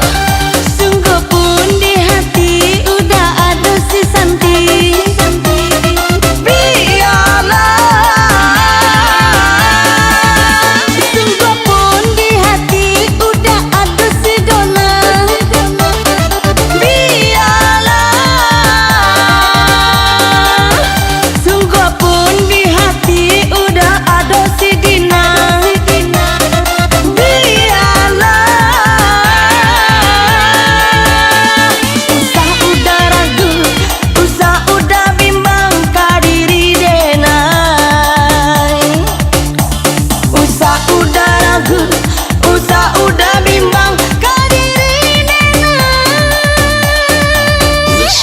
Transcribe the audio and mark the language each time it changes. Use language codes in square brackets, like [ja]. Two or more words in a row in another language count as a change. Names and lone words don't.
[id] Sungguh pun di hati udah ada si Santi, biarlah. Sungguh pun di hati udah ada si Dona, biarlah. Sungguh pun di hati udah ada si Dina, biarlah. [min] Usah udah ragu, usah udah bimbang kadiri denai. Usah udah ragu, usah udah bimbang kadiri denai.